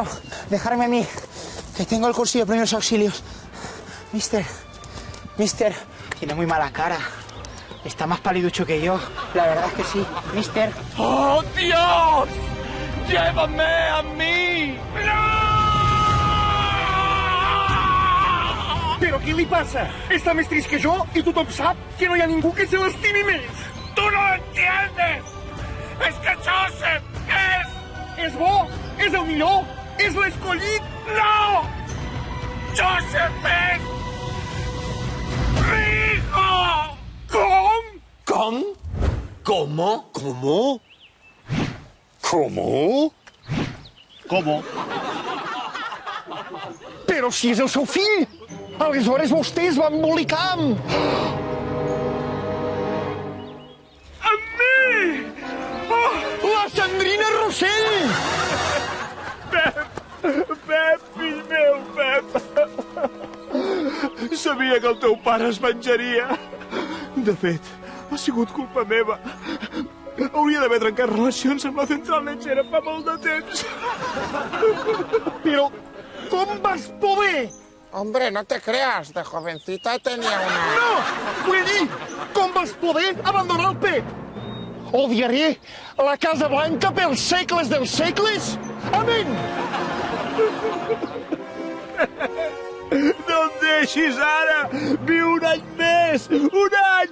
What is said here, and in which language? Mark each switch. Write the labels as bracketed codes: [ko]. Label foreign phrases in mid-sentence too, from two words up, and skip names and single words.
[es] Dejarme a mí, que tengo el cursillo de primeros auxilios. Mister. Tiene muy mala cara. Está más paliducho que yo. La verdad es que sí. Mister. ¡Oh, Dios! ¡Llévame a mí! [ca] Però què li passa? Està més trist que jo i tothom sap que no hi ha ningú que se l'estimi més. [es] ¡Tú no entiendes! ¡Es que Joseph es... [ca] És bo, és el millor, és l'escollit. [es] ¡No! ¡Joseph es... mi hijo! [ca] Com? Com? ¿Cómo? [es] ¿Cómo? ¿Cómo? ¿Cómo? [ca] Però si és el seu fill! Aleshores vostès van embolicar amb... ¡Amb mi! Oh, la Sandrina Rossell! Pep, fill meu, Pep. Sabia que el teu pare es venjaria. De fet, ha sigut culpa meva. Hauria d'haver trencat relacions amb la central lechera fa molt de temps. Però com vas poder? [es] Hombre, no te creas, de jovencita tenía una... [ca] No! Vull dir, com vas poder abandonar el Pep? Odiaré la Casa Blanca pels segles dels segles? Amén! No em deixis ara! Viu un any més! Un any!